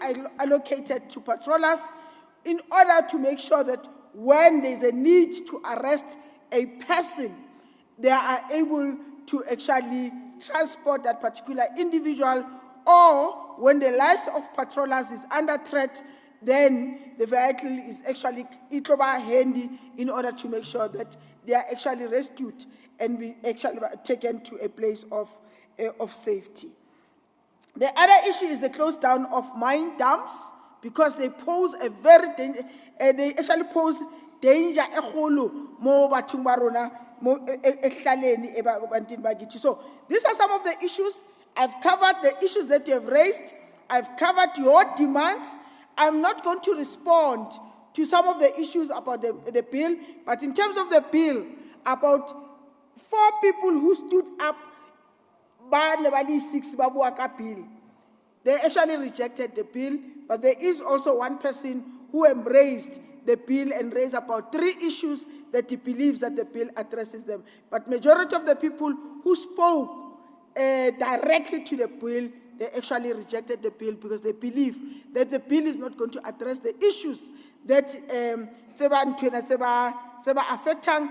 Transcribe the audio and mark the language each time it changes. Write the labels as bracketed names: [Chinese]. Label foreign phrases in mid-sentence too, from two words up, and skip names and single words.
[English] allocated to patrollers in order to make sure that when there's a need to arrest a person, they are able to actually transport that particular individual, or when the lives of patrollers is under threat, then the vehicle is actually handy in order to make sure that they are actually rescued and be actually taken to a place of safety. The other issue is the close down of mine dumps, because they pose a very they actually pose danger [Tswana] mo bathong ba rona mo ehlaleni e bantwini ba kithi. [English] So these are some of the issues. I've covered the issues that you have raised. I've covered your demands. I'm not going to respond to some of the issues about the bill, but in terms of the bill, about 4 people who stood up, [Tswana] ba ne ba le 6 ba bua ka [English] bill, they actually rejected the bill, but there is also one person who embraced the bill and raised about 3 issues that he believes that the bill addresses them. But majority of the people who spoke directly to the bill, they actually rejected the bill because they believe that the bill is not going to address the issues that affecting.